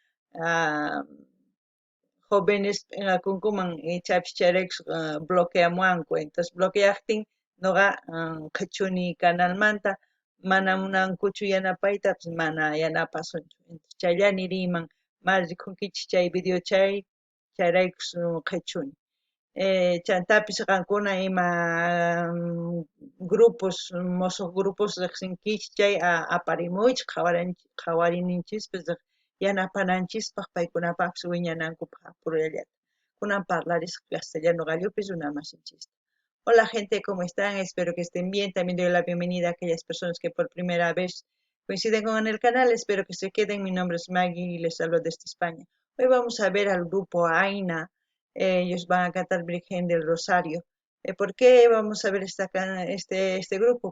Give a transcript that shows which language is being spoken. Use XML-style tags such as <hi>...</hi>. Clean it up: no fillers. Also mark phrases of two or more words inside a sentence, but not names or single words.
<qu>jóvenes p'inqakunkuman ichapish chayraykush bloqueamuwanku entonces bloqueaqtin noqa qhechuni canalmanta mana munankuchu yanapayta mana yanapasunchu entonces chaylla niriyman ma rikunkichis chay video chay chayraykush qhechuni chaymantapish qankuna ima grupos musuq grupos riqsinkichis chay aparimuychik qhawarininchispis yanapananchispaq paykunapapish wiñanankupaq apurallata kunan parlarisqa castellano gallupi runa masinchista.</qu> <es>Hola gente, ¿cómo están? Espero que estén bien. También doy la bienvenida a aquellas personas que por primera vez coinciden con el canal. Espero que se queden. Mi nombre es Maggie y les hablo desde España. Hoy vamos a ver al grupo Aina. Ellos van a cantar Virgen del Rosario. ¿Por qué vamos a ver este grupo?</es>